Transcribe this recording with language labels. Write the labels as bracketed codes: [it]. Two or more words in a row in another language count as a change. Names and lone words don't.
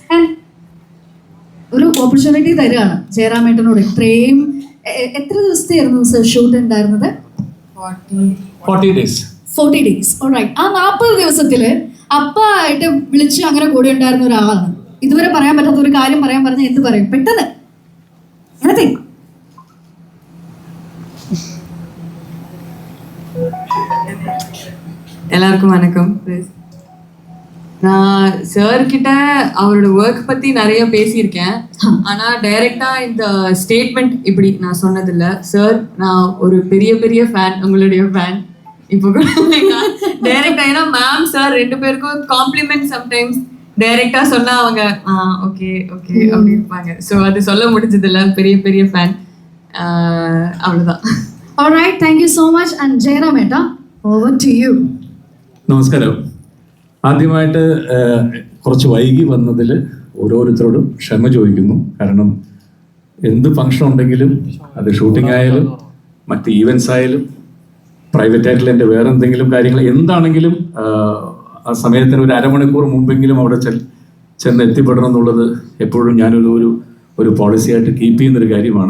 [ml] ഒരു ഓപ്പർച്യൂണിറ്റി തരികയാണ് ജയറാമേട്ടനോട്. ഇത്രയും എത്ര ദിവസത്തെയായിരുന്നു സർ ഷൂട്ട് ഉണ്ടായിരുന്നത്? [en] 40 days. ഓൾറൈറ്റ്. [ml] ആ 40 ദിവസത്തില് അപ്പായിട്ട് വിളിച്ച് അങ്ങനെ കൂടെ ഉണ്ടായിരുന്ന ഒരാളാണ്. ഇതുവരെ പറയാൻ പറ്റാത്ത ഒരു കാര്യം പറയാൻ പറഞ്ഞാൽ എന്ത് പറയും പെട്ടെന്ന്? [ta] எல்லாருக்கும் வணக்கம். நான் சார் கிட்ட அவரோட ஒர்க் பத்தி நிறைய பேசியிருக்கேன். ஆனா டைரக்டா இந்த ஸ்டேட்மெண்ட் இப்படி நான் சொன்னதில்லை. சார், நான் ஒரு பெரிய ஃபேன், உங்களுடைய ஃபேன். இப்போ டைரக்டா, ஏன்னா மேம் சார் ரெண்டு பேருக்கும் [en] compliment sometimes directly [ta] சொன்னா அவங்க ஓகே அப்படி இருப்பாங்க. ஸோ அது சொல்ல முடிஞ்சதில்லை. பெரிய ஃபேன், அவ்வளோதான். [en] Alright, thank you so much. And [ml] ജയറാമേട്ടാ, [en] over to you. [ml] നമസ്കാരം. ആദ്യമായിട്ട് കുറച്ച് വൈകി വന്നതിൽ ഓരോരുത്തരോടും ക്ഷമ ചോദിക്കുന്നു. കാരണം എന്ത് ഫംഗ്ഷൻ ഉണ്ടെങ്കിലും, അത് ഷൂട്ടിംഗ് ആയാലും മറ്റ് ഈവൻസ് ആയാലും പ്രൈവറ്റ് ആയിട്ടുള്ള എൻ്റെ വേറെ എന്തെങ്കിലും കാര്യങ്ങൾ എന്താണെങ്കിലും ആ സമയത്തിന് ഒരു അരമണിക്കൂർ മുമ്പെങ്കിലും അവിടെ ചെന്ന് എത്തിപ്പെടണം എന്നുള്ളത് എപ്പോഴും ഞാനൊരു പോളിസിയായിട്ട് കീപ്പ് ചെയ്യുന്നൊരു കാര്യമാണ്.